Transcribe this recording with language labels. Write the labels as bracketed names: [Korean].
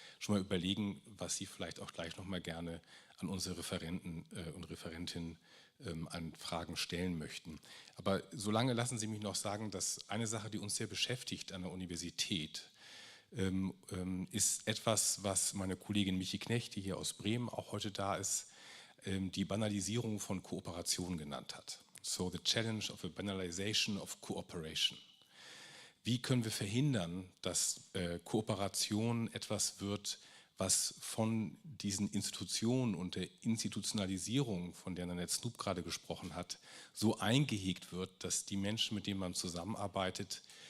[German] schon mal überlegen, was Sie vielleicht auch gleich noch mal gerne an unsere Referenten und Referentinnen an Fragen stellen möchten. Aber solange lassen Sie mich noch sagen, dass eine Sache, die uns sehr beschäftigt an der Universität, ist etwas, was meine Kollegin Michi Knecht, die hier aus Bremen auch heute da ist, die Banalisierung von Kooperation genannt hat. [English] So the challenge of a banalization of cooperation. [German] Wie können wir verhindern, dass Kooperation etwas wird, was von diesen Institutionen und der Institutionalisierung, von der Nanette Snoop gerade gesprochen hat, so eingehegt wird, dass die Menschen, mit denen man zusammenarbeitet,